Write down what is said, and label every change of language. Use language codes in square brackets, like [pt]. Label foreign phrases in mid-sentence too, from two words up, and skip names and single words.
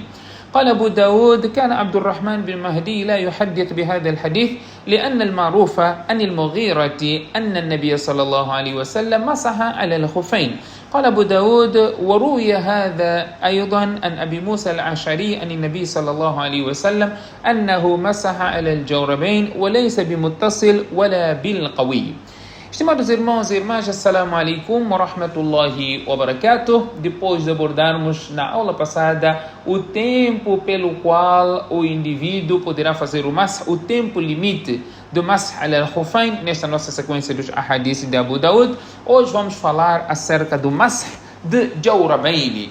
[ar] قال أبو داود: كان عبد الرحمن بن مهدي لا يحدث بهذا الحديث لأن المعروف عن المغيرة أن النبي صلى الله عليه وسلم مسح على الخفين. قال أبو داود: وروي هذا أيضا عن أبي موسى الأشعري عن النبي صلى الله عليه وسلم أنه مسح على الجوربين وليس بمتصل ولا بالقوي. [pt] Estimados irmãos e irmãs, [ar] السلام عليكم ورحمة الله وبركاته. [pt] Depois de abordarmos na aula passada o tempo pelo qual o indivíduo poderá fazer o masah, o tempo limite do [ar] مسح الخفين, [pt] nesta nossa sequência dos ahadith de Abu Daud, hoje vamos falar acerca do masah de jawrabayn.